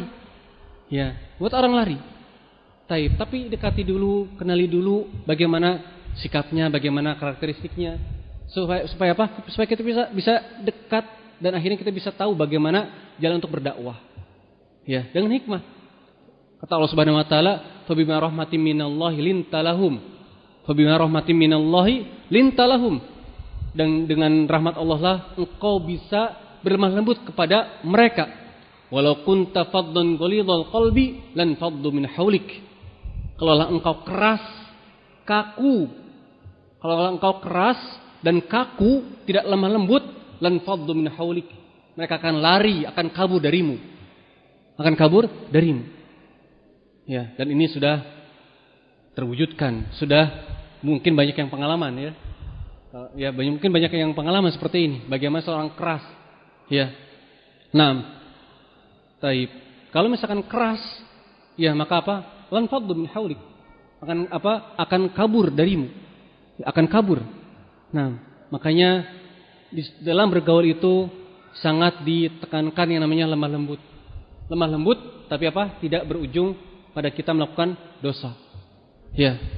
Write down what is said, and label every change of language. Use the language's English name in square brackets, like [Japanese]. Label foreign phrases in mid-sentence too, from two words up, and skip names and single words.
[Indonesian] Buat orang lari. Tapi dekati dulu, kenali dulu bagaimana sikapnya, bagaimana karakteristiknya, supaya kita bisa dekat dan akhirnya kita bisa tahu bagaimana jalan untuk berdakwah. Dengan hikmah. Kata Allah [Arabic] سبحانه وتعالى فبما رحمة من الله لنت لهم." فبما رحمة من الله لنت لهم. [Indonesian] Dan dengan rahmat Allah lah engkau bisa berlemah lembut kepada mereka. [Arabic] ولو كنت فظا غليظ القلب لانفضوا من حولك. [Indonesian] Kalaulah engkau keras, kaku. Kalaulah engkau keras dan kaku, tidak lemah lembut, [Arabic] لانفضوا من حولك. [Indonesian] Mereka akan lari, akan kabur darimu. Akan kabur darimu. Ya, dan ini sudah terwujudkan. Sudah mungkin banyak yang pengalaman ya. Ya, mungkin banyak yang pengalaman seperti ini. Bagaimana seorang keras. Ya. Nah, taib. Kalau misalkan keras, ya maka apa? [Arabic] لانفضوا من حولك. [Indonesian] Akan apa? Akan kabur darimu. Akan kabur. Nah, makanya di dalam bergaul itu sangat ditekankan yang namanya lemah lembut. Lemah lembut, tapi apa? Tidak berujung pada kita melakukan dosa. Ya.